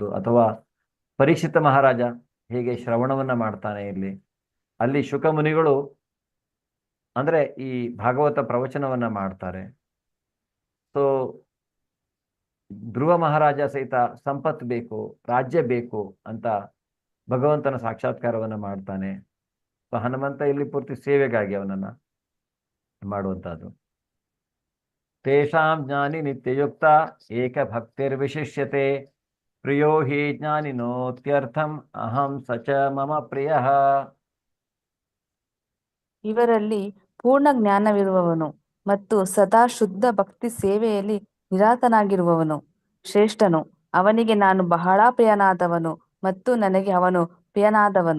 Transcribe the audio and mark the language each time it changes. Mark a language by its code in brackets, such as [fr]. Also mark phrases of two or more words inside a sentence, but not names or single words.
[kn] ಅಥವಾ ಪರೀಕ್ಷಿತ ಮಹಾರಾಜ ಹೇಗೆ ಶ್ರವಣವನ್ನ ಮಾಡ್ತಾನೆ ಇಲ್ಲಿ, ಅಲ್ಲಿ ಶುಕ ಮುನಿಗಳು ಅಂದ್ರೆ ಈ ಭಾಗವತ ಪ್ರವಚನವನ್ನ ಮಾಡ್ತಾರೆ. ಸೊ ಧ್ರುವ ಮಹಾರಾಜ ಸಹಿತ ಸಂಪತ್ತು ಬೇಕು, ರಾಜ್ಯ ಬೇಕು ಅಂತ ಭಗವಂತನ ಸಾಕ್ಷಾತ್ಕಾರವನ್ನ ಮಾಡ್ತಾನೆ. ಸೊ ಹನುಮಂತ ಇಲ್ಲಿ ಪೂರ್ತಿ ಸೇವೆಗಾಗಿ ಅವನನ್ನ ಮಾಡುವಂತಹದ್ದು. [sa] ತೇಷಾಂ ಜ್ಞಾನಿ ನಿತ್ಯಯುಕ್ತ ಏಕ ಭಕ್ತಿರ್ವಿಶಿಷ್ಯತೆ ಪ್ರಿಯೋ ಹಿ ಜ್ಞಾನಿನೋತ್ಯರ್ಥಂ ಅಹಂ ಸಚ ಮಮ ಪ್ರಿಯ. [kn] ಇವರಲ್ಲಿ ಪೂರ್ಣ ಜ್ಞಾನವಿರುವವನು ಮತ್ತು ಸದಾ ಶುದ್ಧ ಭಕ್ತಿ ಸೇವೆಯಲ್ಲಿ ನಿರಾತನಾಗಿರುವವನು ಶ್ರೇಷ್ಠನು. ಅವನಿಗೆ ನಾನು ಬಹಳ ಪ್ರಿಯನಾದವನು ಮತ್ತು ನನಗೆ ಅವನು ಪ್ರಿಯನಾದವನು.